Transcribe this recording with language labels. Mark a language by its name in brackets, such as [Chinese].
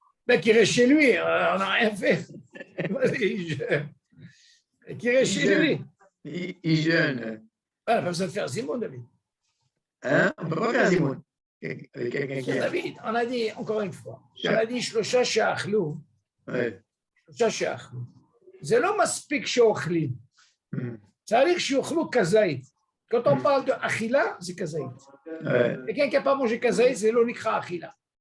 [French] Ben, qu'il reste chez lui, on n'a rien fait. Il jeûne. Qui reste chez lui. Il jeûne. On n'a pas besoin de faire Zimoun, David. Hein? On ne peut pas faire Zimoun. David, on a dit, encore une fois, on a dit, [Hebrew] Shlosha she'achlou. Shlosha she'achlou. [French] C'est [Hebrew] לא מספיק שאוכלים. צריך שיאכלו כזית. [French] Quand on parle de achila, c'est kazait. Quelqu'un qui n'a pas mangé kazait, c'est [Hebrew] lo nikra achila.